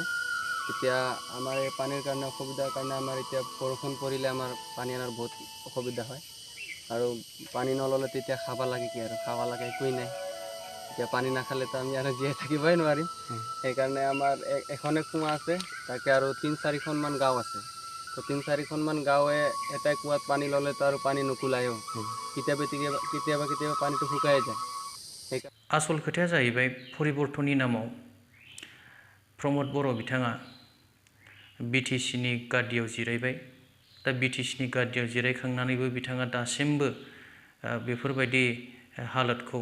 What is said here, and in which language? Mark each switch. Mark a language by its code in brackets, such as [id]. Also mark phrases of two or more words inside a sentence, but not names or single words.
[as] এতিয়া আমাৰ এই পানীৰ কাৰণে অসুবিধাৰ কাৰণে আমাৰ এতিয়া বৰষুণ পৰিলে আমাৰ পানী অনাৰ বহুত অসুবিধা হয়, আৰু পানী নল'লে তেতিয়া খাব লাগে কি আৰু খাব লাগে একোৱেই নাই। এতিয়া পানী নাখালেতো আমি আৰু জীয়াই থাকিবই নোৱাৰিম। সেইকাৰণে আমাৰ এখনে কুঁৱা আছে, তাকে আৰু 3-4খনমান গাঁও আছে। তো 3-4খনমান গাঁৱে এটাই কুঁৱাত পানী ল'লেতো আৰু পানী নুকুলায়ও, কেতিয়াবা পানীটো শুকাই যায়। [brx] आसल खोथाया जाहैबाय परिबर्तननि नामाव प्रमद बर' बिथाङा BTCनि गादियाव जिरायबाय दा BTCनि गादियाव जिरायखांनानैबो बिथाङा दासिमबो बेफोरबायदि हालोदखौ